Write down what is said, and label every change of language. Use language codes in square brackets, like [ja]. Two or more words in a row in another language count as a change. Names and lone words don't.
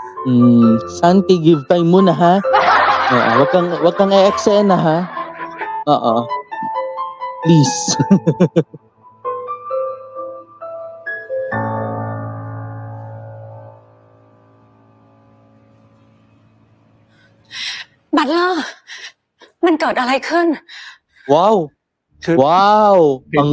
[tl] Santi, [en] give time [tl] muna ha. Wag kang e-eksena ha. Oo. Please. [th] บัตเลอร์มันเกิดอะไรขึ้น [en] Wow. [th] คือ [en] Wow. [th] เรียน